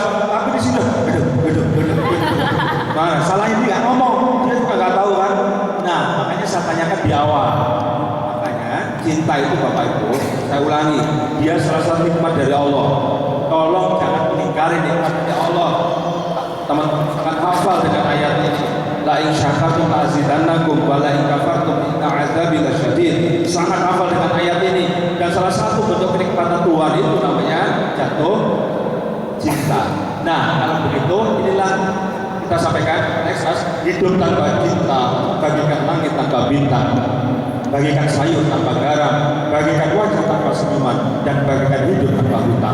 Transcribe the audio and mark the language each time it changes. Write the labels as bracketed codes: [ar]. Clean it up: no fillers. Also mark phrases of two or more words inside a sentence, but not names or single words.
[id] Tapi di sini, nah, salahnya dia nggak ngomong, dia juga nggak tahu kan. Nah, makanya saya tanyakan di awal. Makanya cinta itu Bapak Ibu, saya ulangi, dia salah satu nikmat dari Allah. Tolong jangan mengingkari nikmat dari Allah. Teman-teman akan hafal dengan ayat ini. [ar] لئن شكرتم لأزيدنكم ولئن كفرتم إن عذابي لشديد. [id] Sangat hafal dengan ayat ini. Dan salah satu bentuk kenikmatan Tuhan itu namanya jatuh cinta. Nah, kalau begitu inilah kita sampaikan next hidup tanpa cinta bagaikan langit tanpa bintang. bagikan sayur tanpa garam, bagikan wajah tanpa senyuman, dan bagikan hidup tanpa hutang.